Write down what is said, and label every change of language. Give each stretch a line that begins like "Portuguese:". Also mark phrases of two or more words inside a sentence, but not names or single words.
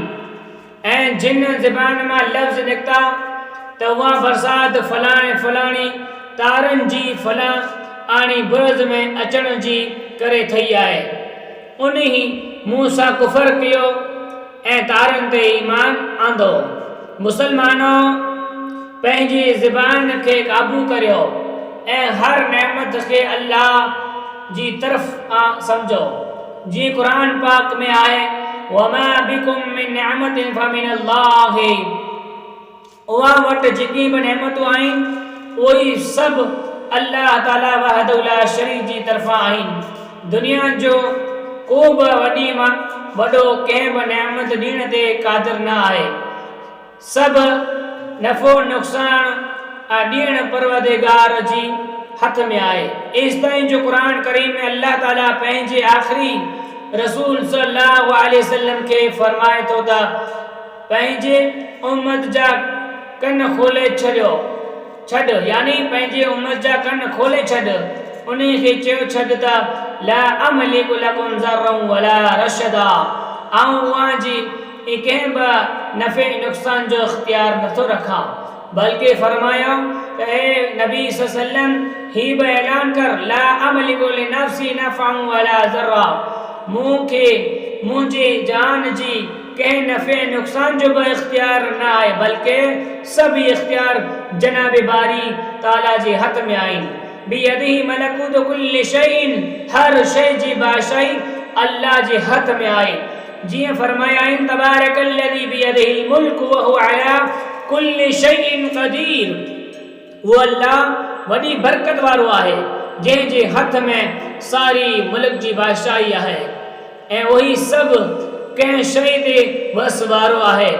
Sindhi: ऐं जिन ज़बान मां लफ़्ज़ निकिता त उहा बरसात फलाणे फलाणी तारनि जी फलाणी बुर्ज में अचण जी करे ठही आहे, उन ई मूं सां कुफ़र कयो ऐं तारनि ते ईमान आंदो। मुसलमानो, पंहिंजी ज़बान खे क़ाबू करियो ऐं हर नेमत खे अल्लाह जी तरफ़ सम्झो। जीअं क़ुरान पाक में आहे,
Arabic: وما بكم من نعمة فمن الله,
Sindhi: उहा वटि जेकी बि नेमतूं आहिनि उहे सभु अल्लाह ताला
Arabic: وحده لا شريك
Sindhi: जी तरफ़ां आहिनि। दुनिया जो को बि वॾो कंहिं बि नेमत ॾियण ते क़ादिर न आहे। सभु नफ़ो नुक़सान ॾियण परवरदिगार जी हथ में आहे। एसि ताईं जो क़ुरान करीम में अल्लाह ताला पंहिंजे आख़िरी रसूल
Arabic: صلى الله عليه وسلم
Sindhi: खे फरमाए थो त पंहिंजे उम्मत जा कन खोले छॾ, यानी पंहिंजे उम्मत जा कन खोले छॾ। उन खे चयो छॾ त
Arabic: لا أملك لكم ضرا ولا رشدا,
Sindhi: आऊं उहा जी कंहिं बि नफ़े नुक़सान जो इख़्तियार नथो रखां। बल्कि फरमायो त हे नबी
Arabic: صلى الله عليه وسلم
Sindhi: ही बि ऐलान कर,
Arabic: لا أملك لنفسي نفعا ولا ضرا,
Sindhi: मूंखे मुंहिंजी जान जी कंहिं नफ़े नुक़सान जो बि इख़्तियार न आहे, बल्कि सभु इख़्तियार जनाब बारी ताला जे हथ में आहिनि।
Arabic: بيده ملكوت كل شيء,
Sindhi: हर शइ जी बादशाही अल्लाह जे हथ में आहे। जीअं फरमाया आहिनि,
Arabic: تبارك الذي بيده الملك وهو على كل شيء قدير,
Sindhi: उहो अल्लाह वॾी बरकत वारो आहे जंहिंजे हथ में सारी मुल्क जी बादशाही आहे ऐं उही सभु कंहिं शइ ते वस वारो आहे।